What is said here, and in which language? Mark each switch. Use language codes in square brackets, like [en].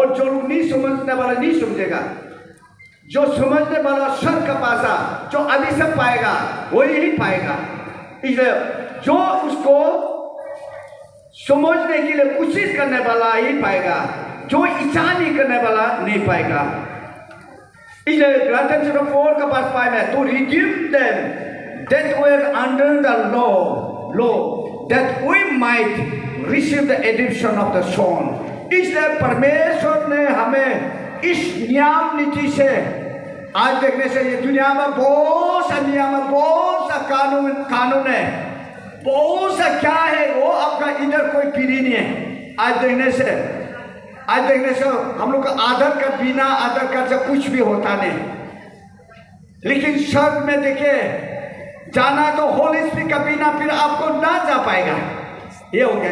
[hi] और जो लोग नहीं समझने वाला नहीं समझेगा, जो समझने वाला स्वर्ग का भाषा जो अभी सब पाएगा वो यही पाएगा। इसलिए जो उसको समझने के लिए कोशिश करने वाला ही पाएगा, जो इच्छा नहीं करने वाला नहीं पाएगा। इसलिए गलातियन चैप्टर 4 का वर्स 5 में, [en] to redeem them that were under the law that we might receive the adoption of the son। [hi] इसलिए परमेश्वर ने हमें इस नियम नीति से, आज देखने से ये दुनिया में बहुत सा नियम है, बहुत सा कानून है, बहुत सा क्या है, वो आपका इधर कोई पीढ़ी नहीं है। आज देखने से हम लोग का आधार कार्ड, बिना आधार कार्ड से कुछ भी होता नहीं, लेकिन स्वर्ग में देखिए जाना तो होली स्पिरिट का बिना फिर आपको ना जा पाएगा। ये हो गया।